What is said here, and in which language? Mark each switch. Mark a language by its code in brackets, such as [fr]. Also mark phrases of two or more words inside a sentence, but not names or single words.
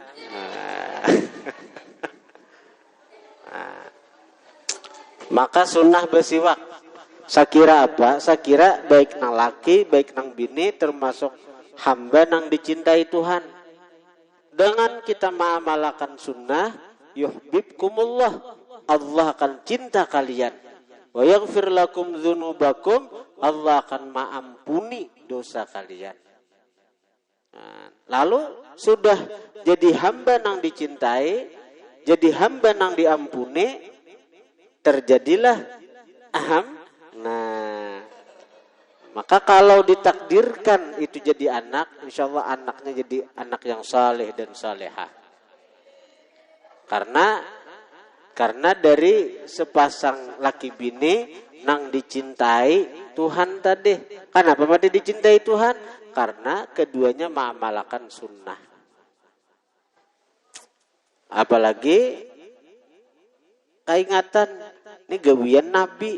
[bjn] Maka sunnah bersiwak. Sakira apa? Sakira baik nang laki, baik nang bini, termasuk hamba nang dicintai Tuhan. Dengan kita mengamalkan sunnah, yuhibbukumullah, Allah akan cinta kalian. [ar] Wa yaghfir lakum dzunubakum, [bjn] Allah akan mengampuni dosa kalian. Lalu sudah jadi hamba nang dicintai, jadi hamba nang diampuni, terjadilah aham. Maka kalau ditakdirkan itu jadi anak, [ar] insya Allah [bjn] anaknya jadi anak yang saleh dan salehah. Karena dari sepasang laki bini nang dicintai Tuhan tadi. Kenapa mati dicintai Tuhan? Karena keduanya mengamalkan sunnah. Apalagi keingatan ini gawian Nabi.